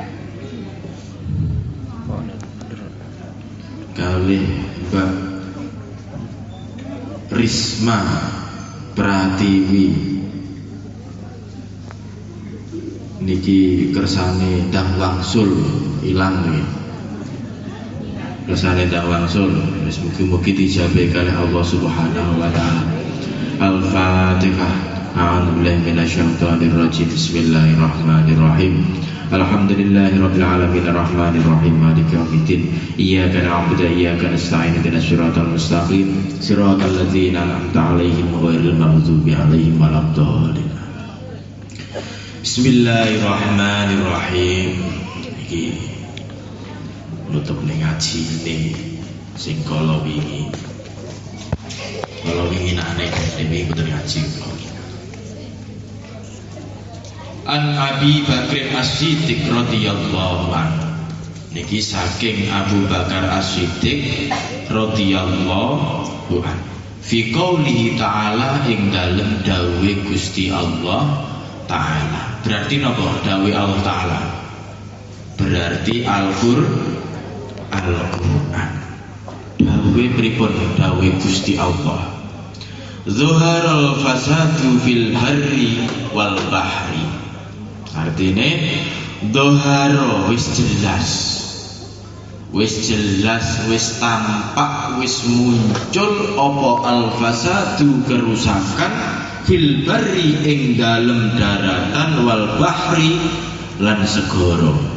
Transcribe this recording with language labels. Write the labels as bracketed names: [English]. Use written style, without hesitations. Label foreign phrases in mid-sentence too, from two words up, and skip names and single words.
[Javanese] Kalih Mbak Risma Pratiwi niki kersane ndang wangsul ilang niki. Kersane ndang wangsul, wis mugi-mugi dijabe kalih [Arabic] الله سبحانه وتعالى. [Javanese] Al-Fatihah. [Arabic] أعوذ بالله من الشيطان الرجيم. بسم الله الرحمن الرحيم. الحمد لله رب العالمين الرحمن الرحيم مالك يوم الدين. إياك نعبد وإياك نستعين اهدنا الصراط المستقيم صراط الذين أنعمت عليهم غير المغضوب عليهم ولا الضالين. بسم الله الرحمن الرحيم. [Javanese] Iki nutup ning ngaji ini sing kala wingi. Kala wingi nane dhewe kudu ngaji kula. [Arabic] عن أبي بكر الصديق رضي الله عنه. [Javanese] Niki saking Abu Bakar As-Siddiq [Arabic] رضي الله عنه. في قوله تعالى, [Javanese] ing dalem dawuhe Gusti Allah Ta'ala. Berarti napa dawuhe Allah Ta'ala? Berarti Al-Qur'an. Dawuhe pripun dawuhe Gusti Allah? [Arabic] ظهر الفساد في البر والبحر. [Javanese] Artinya doharo wis jelas, wis tampak, wis muncul apa al-fasadu kerusakan [Arabic] في البر [Javanese] ing dalem daratan [Arabic] والبحر [Javanese] lan segara.